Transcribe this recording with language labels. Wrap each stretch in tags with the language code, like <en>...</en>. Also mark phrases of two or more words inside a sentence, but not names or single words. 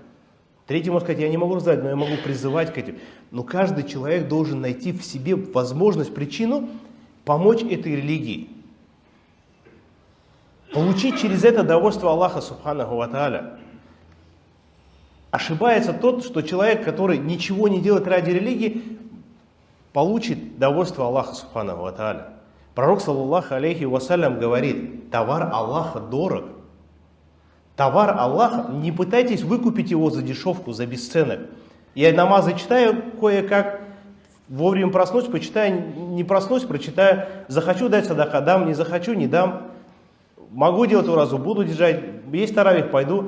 <ru>Третий может сказать: я не могу раздавать, но я могу призывать к этим. Но каждый человек должен найти в себе возможность, причину помочь этой религии. Получить через это довольство Аллаха</ru> <ar>سبحانه وتعالى.</ar> <ru>Ошибается тот, что человек, который ничего не делает ради религии, получит довольство Аллаха</ru> <ar>سبحانه وتعالى.</ar> <ru>Пророк,</ru> <ar>صلى الله عليه وسلم,</ar> <ru>говорит: товар Аллаха дорог. Товар Аллаха, не пытайтесь выкупить его за дешевку, за бесценок. Я намазы читаю кое-как, вовремя проснусь, почитаю, не проснусь, прочитаю. Захочу дать садака, дам, не захочу, не дам. Могу делать уразу, буду держать, есть таравих, пойду.</ru>